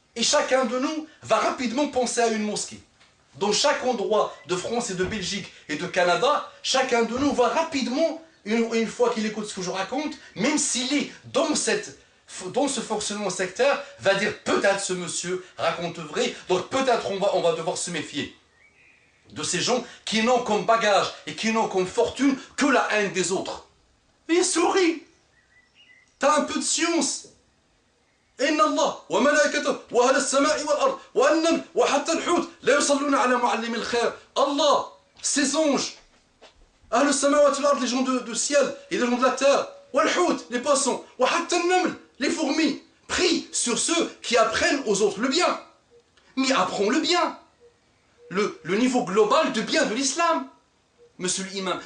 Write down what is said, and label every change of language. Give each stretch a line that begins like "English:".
French: Et chacun de nous va rapidement penser à une mosquée. Dans chaque endroit de France et de Belgique et de Canada, chacun de nous va rapidement, une fois qu'il écoute ce que je raconte, même s'il est dans ce fonctionnement sectaire, va dire peut-être ce monsieur raconte vrai, donc peut-être on va devoir se méfier de ces gens qui n'ont comme bagage et qui n'ont comme fortune que la haine des autres. Et souris, t'as un peu de science.
Arabic: إن الله وملائكته وأهل السماء والأرض والنمل وحتى الحوت لا يصلون على معلم الخير.
French: Allah, ses anges,
Arabic: أهل السماوات والأرض,
French: les gens de ciel et les gens de la terre,
Arabic: والحوت,
French: les poissons,
Arabic: وحتى النمل,
French: les fourmis, prient sur ceux qui apprennent aux autres le bien. Mais apprends le bien, le niveau global de bien de l'islam, monsieur l'imam.